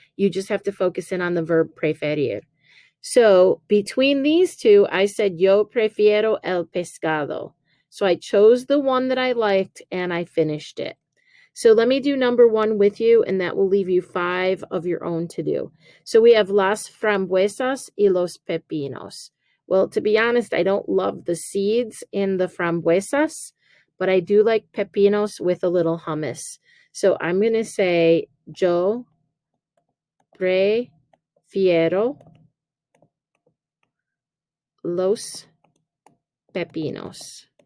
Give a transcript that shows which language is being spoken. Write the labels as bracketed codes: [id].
[en] You just have to focus in on the verb preferir. So between these 2, I said, [es] yo prefiero el pescado. [en] So I chose the one that I liked, and I finished it. So let me do number 1 with you, and that will leave you 5 of your own to do. So we have [es] las frambuesas y los pepinos. [en] Well, to be honest, I don't love the seeds in the frambuesas, but I do like pepinos with a little hummus. So I'm going to say, [es] yo prefiero los pepinos.